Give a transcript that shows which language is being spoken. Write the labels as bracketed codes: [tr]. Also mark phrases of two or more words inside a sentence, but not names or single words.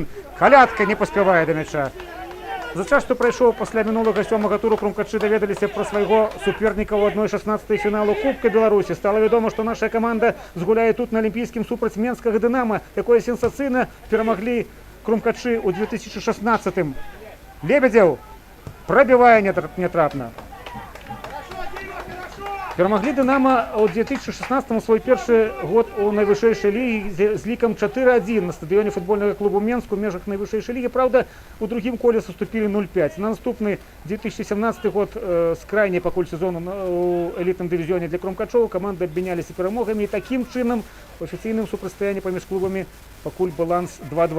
[be] Калятка не паспявае да мяча. За час, што прайшоў пасля мінулага 7-га туру, крумкачы даведаліся пра свайго суперніка ў 1/16 фіналу Кубка Беларусі. Стала вядома, што наша каманда згуляе тут на алімпійскім супраць менскага Дынама, якое сенсацыйна перамаглі крумкачы ў 2016-м. Лебедзеў Пробивае нятрапна. [ru] Хорошо, Дима, хорошо! [be] Перамаглі Дынамо ў 2016 свой першы год у найвышэйшай лігі з лікам 4-1 на стадыёне футбольнага клубу Менску ў межах найвышэйшай лігі. Праўда, у другім коле саступілі 0-5. На наступны 2017 год з крайняй пакуль сезону у элітным дывізіёне для кромкачоў каманды абмяняліся перамогамі, і такім чынам у афіцыйным супрацьстаянні паміж клубамі пакуль баланс 2-2.